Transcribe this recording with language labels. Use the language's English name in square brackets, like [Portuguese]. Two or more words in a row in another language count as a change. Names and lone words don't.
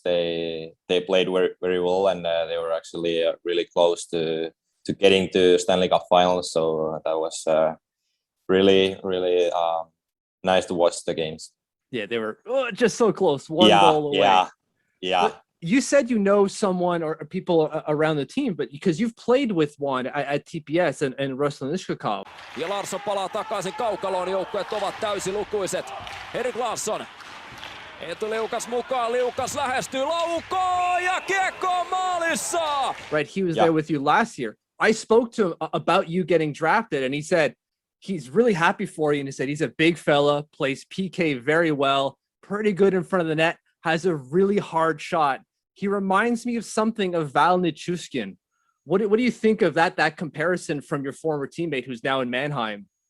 [English] They played very, very well, and they were actually really close to getting to Stanley Cup Finals. So that was really, really nice to watch the games. Yeah, they were just so close, one goal away. Yeah. But you said you know someone or people around the team, but because you've played with one at TPS and Russell Nishikov. [Finnish] Ja Larsson palaa takaisin kaukaloon, joukkueet ovat täysilukuiset. Erik Larsson. Eetu Liukas mukaan, Liukas lähestyy laukoon ja kiekko maalissa! [English] Right, he was there with you last year. I spoke to him about you getting drafted, and he said he's really happy for you, and he said he's a big fella, plays PK very well, pretty good in front of the net, has a really hard shot. He reminds me of something of Val Nichushkin. What do you think of that comparison from your former teammate who's now in Mannheim?